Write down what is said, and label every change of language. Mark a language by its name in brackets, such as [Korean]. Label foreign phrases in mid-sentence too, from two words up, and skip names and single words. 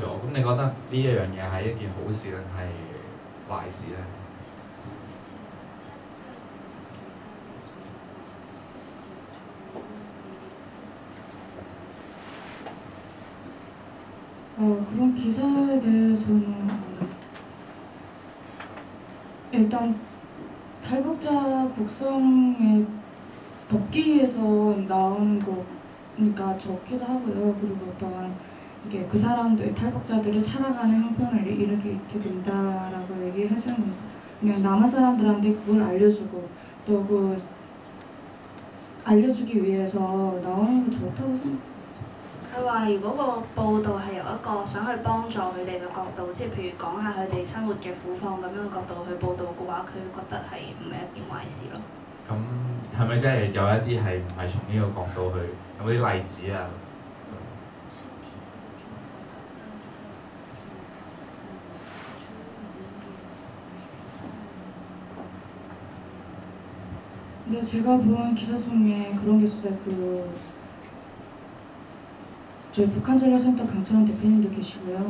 [Cantonese] 咁你覺得呢一樣嘢係一件好事定係壞事咧？ [Korean] 그런 기사에 대해서는 일단 탈북자 북송에 덮기 위해서 나오는 거니까 좋기도 하고요. 그리고 또한 이게 그 사람들 탈북자들이 살아가는 형편을 이렇게 된다라고 얘기하시는 그냥 남한 사람들한테 그걸 알려주고 또 그 알려주기 위해서 나오는 거 좋다고 생각해요. [Cantonese] 佢話：如果個報道係由一個想去幫助佢哋嘅角度，即係譬如講下佢哋生活嘅苦況咁樣嘅角度去報導嘅話，佢覺得係唔係一件壞事咯。咁係咪真係有一啲係唔係從呢個角度去？有冇啲例子啊？ [Korean] 근데 제가 본 기사 중에 그런 게 있었어요. 저희 북한 전략센터 강철원 대표님도 계시고요.